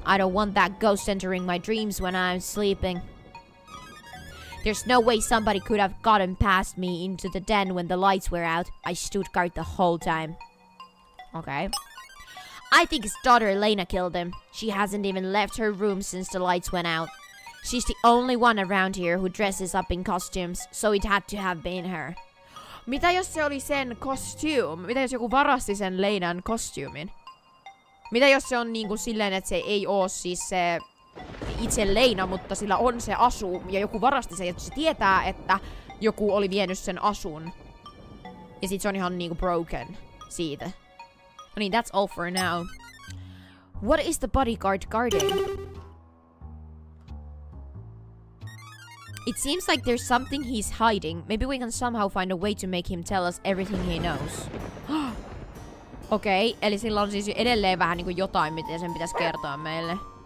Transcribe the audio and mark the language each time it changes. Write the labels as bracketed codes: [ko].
[en] I don't want that ghost entering my dreams when I'm sleeping. There's no way somebody could have gotten past me into the den when the lights were out. I stood guard the whole time. Okay. I think his daughter Lena killed him. She hasn't even left her room since the lights went out. She's the only one around here who dresses up in costumes, so it had to have been her. [fi] Mitä jos se oli sen costume? Mitä jos joku varasti sen Leinan kostyymin? Mitä jos se on niinku silleen, että se ei oo siis se itse Leina, mutta sillä on se asu ja joku varasti sen, että se tietää, että joku oli vienyt sen asun. Ja sit se on ihan niinku broken siitä. No niin, [en] that's all for now. What is the bodyguard guarding? It seems like there's something he's hiding. Maybe we can somehow find a way to make him tell us everything he knows. [fi] Okei, eli sillä on siis edelleen vähän niinku jotain, mitä sen pitäisi kertoa meille.